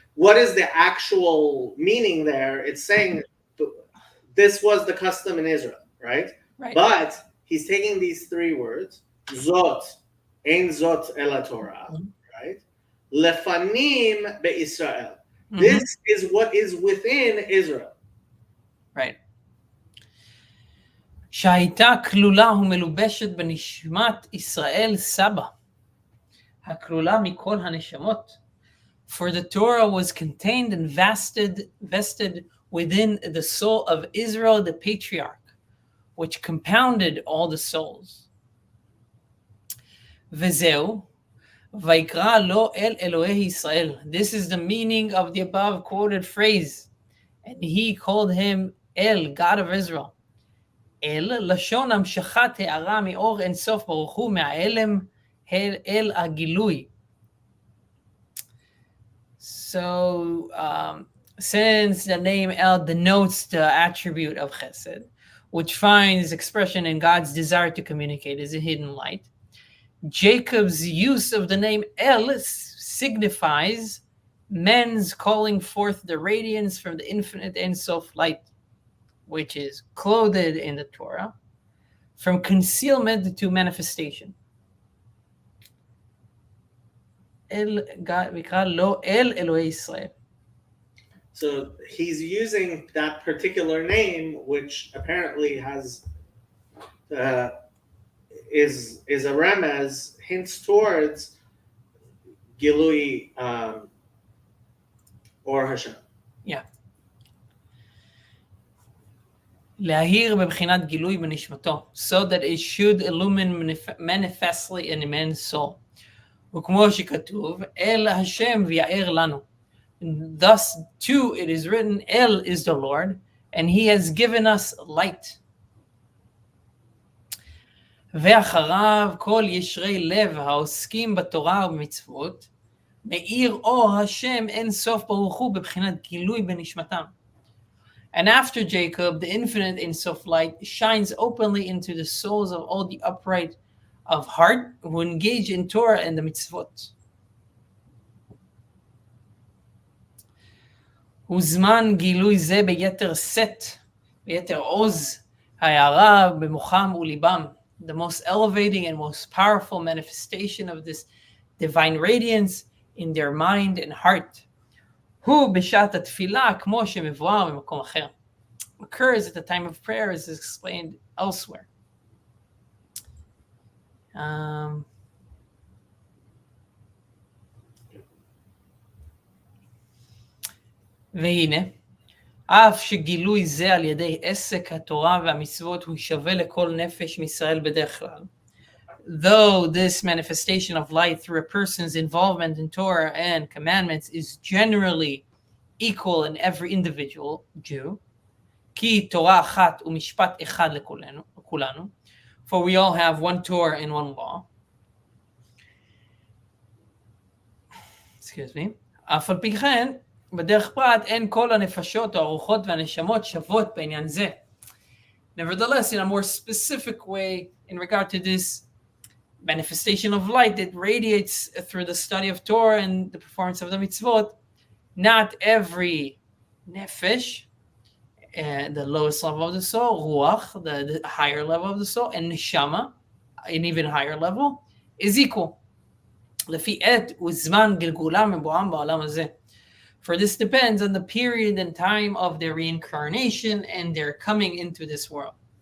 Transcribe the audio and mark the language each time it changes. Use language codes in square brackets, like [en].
[en] What is the actual meaning there? It's saying this was the custom in Israel, right? But he's taking these three words, zot, [he] ein zot ela Torah, [en] right? [he] Lefanim be'Israel. [en] This is what is within Israel. Right. [he] שהייתה כלולה ומלובשת בנשמת ישראל סבא. הכלולה מכל הנשמות. [en] For the Torah was contained and vested within the soul of Israel, the patriarch, which compounded all the souls. [he] וזהו, ויקרא לו אל אלוהי ישראל. [en] This is the meaning of the above quoted phrase. And he called him El, God of Israel. [he] El, לשון המשכת הערה מאור אין סוף ברוך הוא מהעלם אל הגילוי. [en] So, since the name El denotes the attribute of Chesed, which finds expression in God's desire to communicate as a hidden light, Jacob's use of the name El signifies men's calling forth the radiance from the infinite Ein Sof light, which is clothed in the Torah, from concealment to manifestation. We call [he] lo El Elohei Israel. [en] So he's using that particular name, which apparently has is a remez, hints towards Gilui or Hashem. Yeah. [he] להאיר בבחינת גילוי בנשמתו, [en] so that it should illumine manifestly in a man's soul. [he] וכמו שכתוב, אל השם ויאר לנו. [en] Thus, too, it is written, El is the Lord, and he has given us light. [he] ואחריו כל ישרי לב העוסקים בתורה ובמצוות, מאיר אור השם אין סוף ברוך הוא בבחינת גילוי בנשמתם. [en] And after Jacob, the infinite Ein Sof light shines openly into the souls of all the upright of heart who engage in Torah and the mitzvot. [he] וזמן גילוי זה ביתר שאת, ביתר עוז, ההערה במוחם וליבם. [en] The most elevating and most powerful manifestation of this divine radiance in their mind and heart. [he] הוא בשעת התפילה כמו שמבואר במקום אחר. [en] Occurs at the time of prayer as explained elsewhere. [he] והנה, אף שגילוי זה על ידי עסק התורה והמצוות הוא שווה לכל נפש מישראל בדרך כלל. [en] Though this manifestation of light through a person's involvement in Torah and commandments is generally equal in every individual Jew, [he] כי תורה אחת ומשפט אחד לכולנו, [en] for we all have one Torah and one law. Excuse me. [he] אף על פי כן, בדרך פרט אין כל הנפשות או הרוחות והנשמות שוות בעניין זה. [en] Nevertheless, in a more specific way, in regard to this manifestation of light that radiates through the study of Torah and the performance of the mitzvot, not every nefesh, the lowest level of the soul, ruach, the higher level of the soul, and neshama, an even higher level, is equal. [he] לפי עת וזמן גלגולם מבואם בעולם הזה. [en] For this depends on the period and time of their reincarnation and their coming into this world.